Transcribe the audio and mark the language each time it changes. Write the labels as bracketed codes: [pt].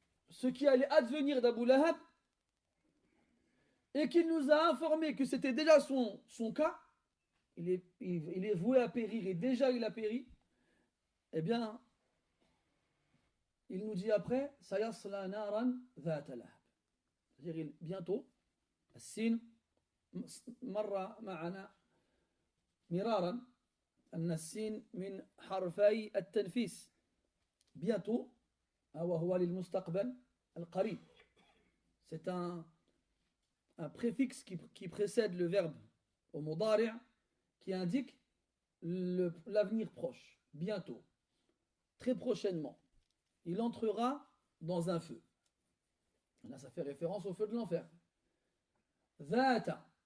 [fr] ce qui allait advenir d'Abu Lahab, et qu'il nous a informé que c'était déjà son cas, il est voué à périr et déjà il a péri, eh bien, il nous dit après, [ar] Sayasla naran dhata lahab. [fr] C'est-à-dire bientôt, [ar] السين مر معنا مرارا أن السين من حرفي التنفيس [fr] bientôt [ar] وهو للمستقبل القريب. [fr] C'est un préfixe qui précède le verbe au mudari' qui indique l'avenir proche, bientôt, très prochainement. Il entrera dans un feu. Là, ça fait référence au feu de l'enfer. Dhata.